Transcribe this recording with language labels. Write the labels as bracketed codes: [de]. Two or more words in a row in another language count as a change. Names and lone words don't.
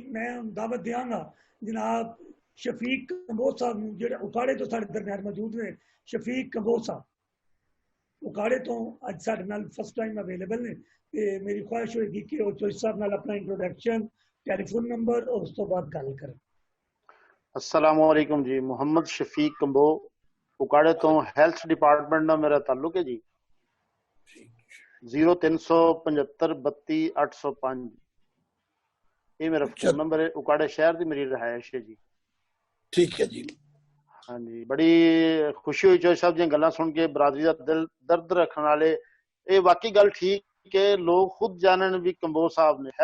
[pa] ਮੈਂ ਦਾਵਤ ਦਿਆਂਗਾ ਜਨਾਬ ਸ਼ਫੀਕ ਕੰਬੋਜ ਸਾਹਿਬ ਨੂੰ, ਜਿਹੜੇ ਉਕਾੜੇ ਤੋਂ ਸਾਡੇ ਦਰਮਿਆਨ ਮੌਜੂਦ ਨੇ। ਸ਼ਫੀਕ ਕੰਬੋਜ ਸਾਹਿਬ ਉਕਾੜੇ ਤੋਂ ਅੱਜ ਸਾਡੇ ਨਾਲ [en] first time available [pa] ਨੇ, ਤੇ ਮੇਰੀ ਖੁਆਇਸ਼ ਹੋਏਗੀ ਕਿ ਉਹ ਚੋਇਸ ਸਾਹਿਬ ਨਾਲ ਆਪਣਾ ਇੰਟਰੋਡਕਸ਼ਨ, ਟੈਲੀਫੋਨ ਨੰਬਰ ਔਰ ਉਸ ਤੋਂ ਬਾਅਦ ਗੱਲ ਕਰਨ। [ar] السلام عليكم [pa] ਜੀ। ਮੋਹੰਮਦ ਸ਼ਫੀਕ ਕੰਬੋ ਉਕਾੜੇ ਤੋ [en] health department [pa] ਨਾਲ ਮੇਰਾ ਤਾਲੁਕ ਹੈ ਜੀ। 0375323805 ਇਹ ਮੇਰਾ ਫੋਨ ਨੰਬਰ ਹੈ। ਉਕਾੜੇ ਸ਼ਹਿਰ ਦੀ ਮੇਰੀ ਰਿਹਾਇਸ਼ ਹੈ ਜੀ। ਠੀਕ ਹੈ ਜੀ। ਹਾਂਜੀ, ਬੜੀ ਖੁਸ਼ੀ ਹੋਈ ਚੋਇਸ ਸਾਹਿਬ ਦੀਆਂ ਗੱਲਾਂ ਸੁਣ ਕੇ। ਬਰਾਦਰੀ ਦਾ ਦਿਲ ਦਰਦ ਰੱਖਣ ਵਾਲੇ, ਇਹ ਵਾਕਈ ਗੱਲ ਠੀਕ ਕਿ ਲੋਕ ਖੁਦ ਜਾਣਨ ਵੀ ਕੰਬੋ ਸਾਹਿਬ ਨੇ।